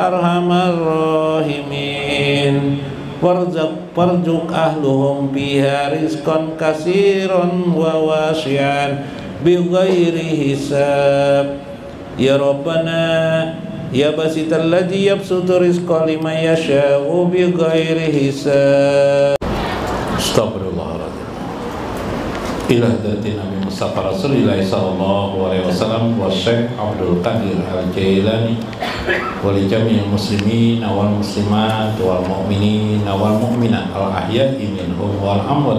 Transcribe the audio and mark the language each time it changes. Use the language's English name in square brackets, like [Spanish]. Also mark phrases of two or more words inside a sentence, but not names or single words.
[Arabic] أرحم الراحمين وارزق أهلهم بها رزقا كثيرا وواسعا بغير حساب يا ربنا يا باسط الذي يبسط الرزق لمن يشاء بغير حساب أستغفر الله العظيم إلى حضرة النبي المصطفى رسول الله صلى الله عليه وسلم وشيخ عبد القادر الجيلاني ولجميع المسلمين والمسلمات والمؤمنين والمؤمنات الأحياء منهم والأموات.